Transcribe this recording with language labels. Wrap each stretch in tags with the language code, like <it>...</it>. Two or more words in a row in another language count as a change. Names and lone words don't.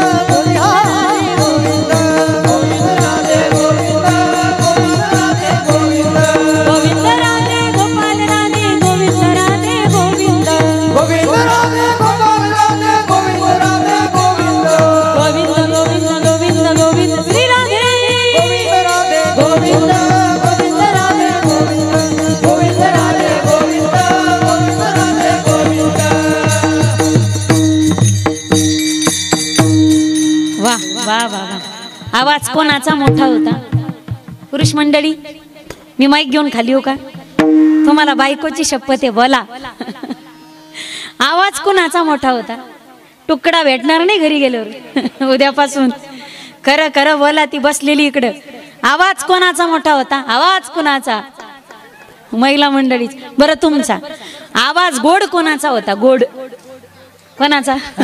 <mr>गोविंद राधे गोविंद गोविंद राधे गोपाल राधे गोविंद राधे गोविंद गोविंद राधे गोपाल राधे गोविंद राधे गोविंद गोविंद गोविंद गोविंद गोविंद श्री राधे गोविंद राधे गोविंद गोविंद राधे गोविंद गोविंद राधे गोविंद गोविंद राधे गोविंद वाह वाह वाह आवाज कोणाचा मोठा होता पुरुष मंडळी मी माईक घेऊन खाली हो का तुम्हाला बायकोची शपथ आहे बोला आवाज कोणाचा मोठा होता तुकडा भेटणार नाही घरी गेल्यावर उद्यापासून खरं खरं बोला ती बसलेली इकडं आवाज कोणाचा मोठा होता आवाज कोणाचा महिला मंडळी बरं तुमचा आवाज गोड कोणाचा होता गोड कोणाचा</mr>